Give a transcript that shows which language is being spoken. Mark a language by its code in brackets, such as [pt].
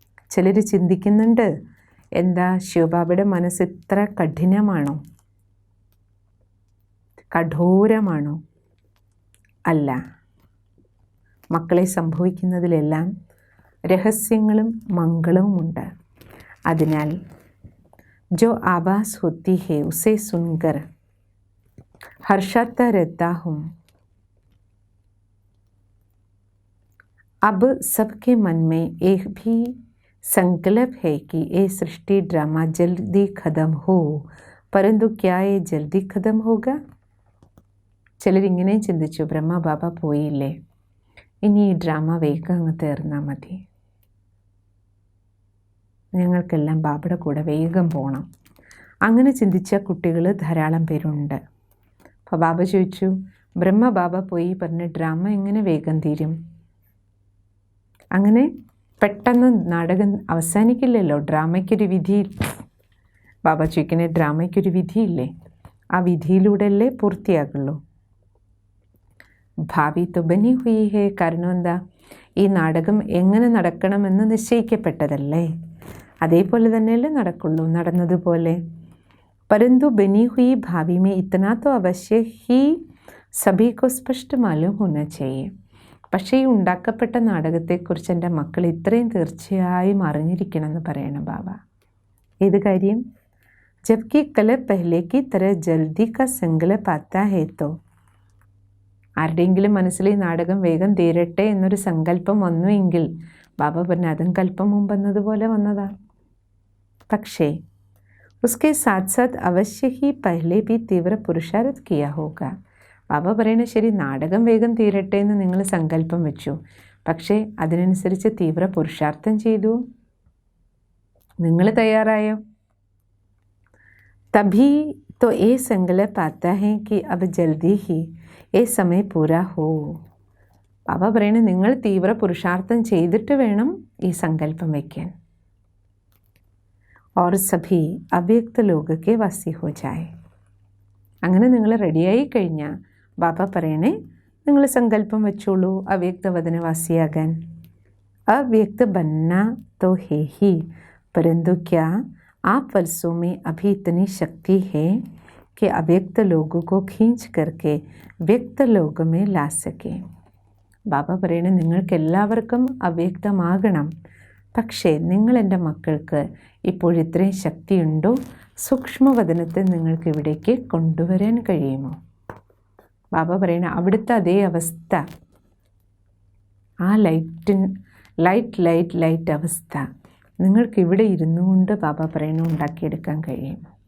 [ml] ചിലർ ചിന്തിക്കുന്നുണ്ട്, എന്താ ശിവബാബയുടെ മനസ്സ് ഇത്ര കഠിനമാണോ, കഠോരമാണോ? അല്ല, മക്കളെ സംഭവിക്കുന്നതിലെല്ലാം രഹസ്യങ്ങളും മംഗളവുമുണ്ട്. അതിനാൽ [hi] जो आवाज़ होती है उसे सुनकर हर्षाता रहता हूँ. अब सबके मन में एक भी संकल्प है कि ये सृष्टि ड्रामा जल्दी ख़त्म हो, परंतु क्या ये जल्दी ख़त्म होगा? [ml] ചിലരിങ്ങനെ ചിന്തിച്ചു, ബ്രഹ്മ ബാബ പോയില്ലേ, ഇനി ഈ ഡ്രാമ വേഗം അങ്ങ് തീർന്നാൽ മതി, ഞങ്ങൾക്കെല്ലാം ബാബയുടെ കൂടെ വേഗം പോകണം. അങ്ങനെ ചിന്തിച്ച കുട്ടികൾ ധാരാളം പേരുണ്ട്. അപ്പോൾ ബാബ ചോദിച്ചു, ബ്രഹ്മ ബാബ പോയി പറഞ്ഞ ഡ്രാമ എങ്ങനെ വേഗം തീരും? അങ്ങനെ പെട്ടെന്ന് നാടകം അവസാനിക്കില്ലല്ലോ. ഡ്രാമയ്ക്കൊരു വിധി. ബാബ ചോദിക്കണേ, ഡ്രാമയ്ക്കൊരു വിധിയില്ലേ? ആ വിധിയിലൂടെയല്ലേ പൂർത്തിയാകുള്ളൂ. [hi] ഭാവി तो बनी हुई है. [ml] കാരണം എന്താ? ഈ നാടകം എങ്ങനെ നടക്കണമെന്ന് നിശ്ചയിക്കപ്പെട്ടതല്ലേ, അതേപോലെ തന്നെയല്ലേ നടക്കുള്ളൂ, നടന്നതുപോലെ. [hi] परंतु बनी हुई भावी में इतना तो अवश्य ही सभी को स्पष्ट मालूम होना चाहिए. [ml] പക്ഷേ ഈ ഉണ്ടാക്കപ്പെട്ട നാടകത്തെക്കുറിച്ച് എൻ്റെ മക്കൾ ഇത്രയും തീർച്ചയായും അറിഞ്ഞിരിക്കണമെന്ന് പറയണം ബാബ. ഏത് കാര്യം? [hi] जबकि कल पहले की तरह जल्दी का संकल्प आता है तो. [ml] ആരുടെയെങ്കിലും മനസ്സിൽ ഈ നാടകം വേഗം തീരട്ടെ എന്നൊരു സങ്കല്പം വന്നുവെങ്കിൽ ബാബ പറഞ്ഞു, അതും കല്പം മുമ്പ് വന്നതുപോലെ വന്നതാണ്. പക്ഷേ [hi] उसके साथ साथ अवश्य ही पहले भी तीव्र पुरुषार्थ किया होगा. [ml] ബാബ പറയണ ശരി, നാടകം വേഗം തീരട്ടെ എന്ന് നിങ്ങൾ സങ്കല്പം വെച്ചു, പക്ഷേ അതിനനുസരിച്ച് തീവ്ര പുരുഷാർത്ഥം ചെയ്തു. നിങ്ങൾ തയ്യാറായോ? [hi] तभी तो ये संकल्प आता है कि अब जल्दी ही ये समय पूरा हो. [ml] ബാബ പറയണ നിങ്ങൾ തീവ്ര പുരുഷാർത്ഥം ചെയ്തിട്ട് വേണം ഈ സങ്കല്പം വയ്ക്കാൻ. [hi] और सभी अव्यक्त लोग के वासी हो जाए. [ml] അങ്ങനെ നിങ്ങൾ റെഡിയായി കഴിഞ്ഞാൽ ബാബ പറയണേ, നിങ്ങൾ സങ്കല്പം വെച്ചോളൂ അവ്യക്തവദനവാസിയാകാൻ. [hi] अव्यक्त बनना तो है ही, परंतु क्या आप वर्षों में अभी इतनी शक्ति है कि अव्यक्त लोगों को खींच करके व्यक्त लोग में ला सके. [ml] ബാബ പറയണേ, നിങ്ങൾക്ക് എല്ലാവർക്കും അവ്യക്തമാകണം, പക്ഷേ നിങ്ങൾ എൻ്റെ മക്കൾക്ക് ഇപ്പോഴിത്രയും ശക്തിയുണ്ടോ? സൂക്ഷ്മവദനത്തെ നിങ്ങൾക്ക് ഇവിടേക്ക് കൊണ്ടുവരാൻ കഴിയുമോ? ബാബ പറയണ അവിടുത്തെ അതേ അവസ്ഥ, ആ ലൈറ്റ് അവസ്ഥ നിങ്ങൾക്കിവിടെ ഇരുന്നു കൊണ്ട് ബാബ പറയണ ഉണ്ടാക്കിയെടുക്കാൻ കഴിയും.